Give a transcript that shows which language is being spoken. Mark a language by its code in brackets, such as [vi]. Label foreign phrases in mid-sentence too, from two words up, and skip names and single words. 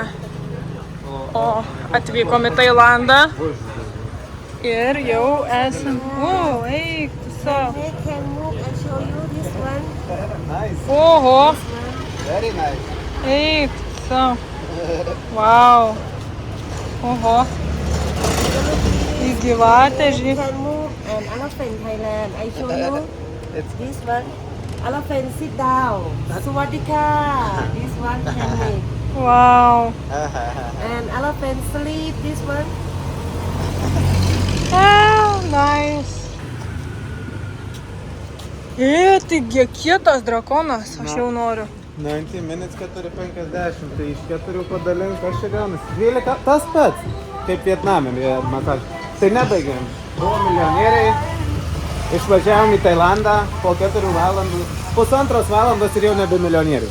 [lt] O atvykom į Tailandą ir jau esam... O, eik tu savo. Oho. Eik tu savo. Vau. Oho. Į gyvatę, žiūrėk. [en] And elephant Thailand. I show you this one. Elephant sit down. Sawadika. This one handmade. Wow. And elephant sleep. This one. Oh, nice. [lt] Taigi kietas drakonas, aš jau noriu. 90 minutes 4.50, tai iš 4 padalink, kas čia gaunasi? 12, tas pats, kaip Vietname, tai nebaigėm. Buvo milijonieriai, išvažiavom į Tailandą po 4 valandų, pusantros valandos ir jau nebe milijonierius.